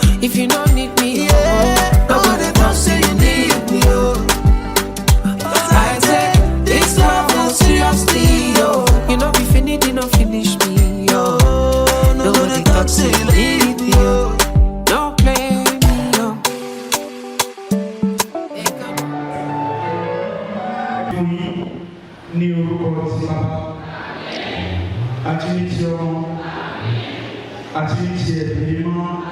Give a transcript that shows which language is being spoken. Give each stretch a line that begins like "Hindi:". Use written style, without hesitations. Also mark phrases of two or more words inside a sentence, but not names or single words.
Nigerian Pidgin: If you don't need me, oh, nobody talk say you need me, oh. I take this love seriously, oh. You know be finished, you know finish me, oh. Nobody talk say you need me, oh. Don't play me, oh.
Yoruba: Ní orúkọ ti Baba àti ní ti Ọmọ àti ní ti Ẹ̀mí Mímọ́.